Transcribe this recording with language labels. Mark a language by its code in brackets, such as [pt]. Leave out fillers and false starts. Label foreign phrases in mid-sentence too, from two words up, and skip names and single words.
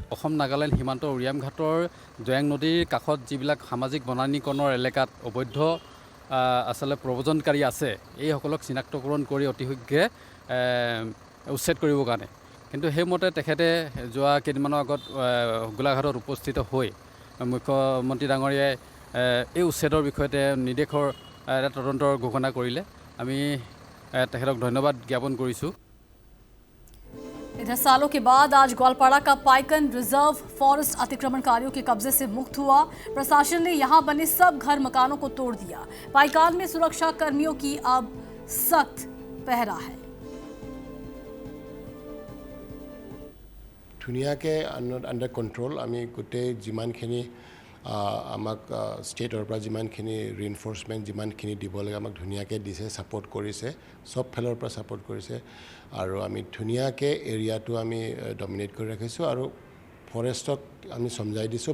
[as] অসম নাগালেণ্ড সীমান্ত উৰিয়াম ঘাটৰ জয়াং নদীৰ কাষত যিবিলাক সামাজিক বনানীকৰণৰ এলেকাত অবৈধ আচলতে প্ৰব্ৰজনকাৰী আছে, এইসকলক চিনাক্তকৰণ কৰি অতি শীঘ্ৰে উচ্ছেদ কৰিবৰ কাৰণে। কিন্তু সেইমতে তেখেতে যোৱা কেইদিনমানৰ আগত গোলাঘাটত উপস্থিত হৈ মুখ্যমন্ত্ৰী ডাঙৰীয়াই এই উচ্ছেদৰ বিষয়তে নিৰ্দেশৰ এটা তদন্তৰ ঘোষণা কৰিলে আমি তেখেতক ধন্যবাদ জ্ঞাপন কৰিছোঁ। [hi] इधर सालों के बाद आज ग्वालपाड़ा का पाइकन रिजर्व फॉरेस्ट अतिक्रमणकारियों के कब्जे से मुक्त हुआ। प्रशासन ने यहां बने सब घर मकानों को तोड़ दिया। पाइकान में सुरक्षा कर्मियों की अब सख्त पहरा है। [as] ধুনীয়াকৈ [en] under control [as] আমি গোটেই যিমানখিনি আমাক ষ্টেটৰ পৰা যিমানখিনি ৰিএনফৰ্চমেণ্ট যিমানখিনি দিব লাগে আমাক ধুনীয়াকৈ দিছে, ছাপৰ্ট কৰিছে, চব ফালৰ পৰা ছাপৰ্ট কৰিছে আৰু আমি ধুনীয়াকৈ এৰিয়াটো আমি ডমিনেট কৰি ৰাখিছোঁ আৰু ফৰেষ্টক আমি সমজাই দিছোঁ।